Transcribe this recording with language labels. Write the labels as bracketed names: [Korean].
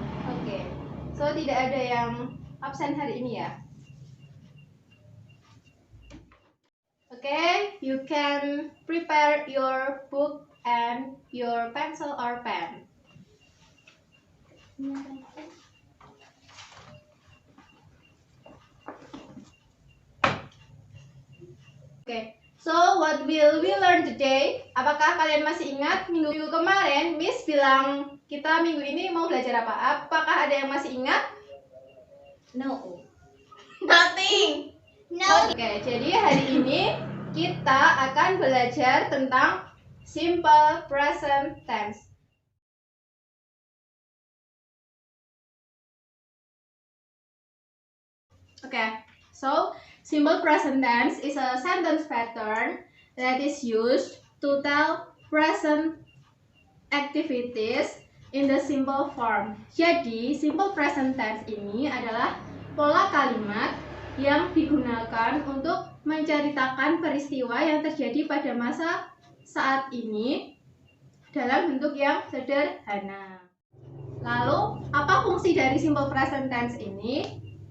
[Indonesian] Oke, so tidak ada yang absen hari ini ya? [English] Okay, you can prepare your book and your pencil or pen. Okay, so what will we learn today? [Indonesian] Apakah kalian masih ingat minggu kemarin Miss bilang kita minggu ini mau belajar apa? Apakah ada yang masih ingat? [English] No. Nothing. No. [Indonesian] Oke, jadi hari ini kita akan belajar tentang simple present tense. [English] Okay, so simple present tense is a sentence pattern that is used to tell present activities in the simple form. [Indonesian] Jadi, simple present tense ini adalah pola kalimat yang digunakan untuk menceritakan peristiwa yang terjadi pada masa saat ini dalam bentuk yang sederhana. Lalu, apa fungsi dari simple present tense ini?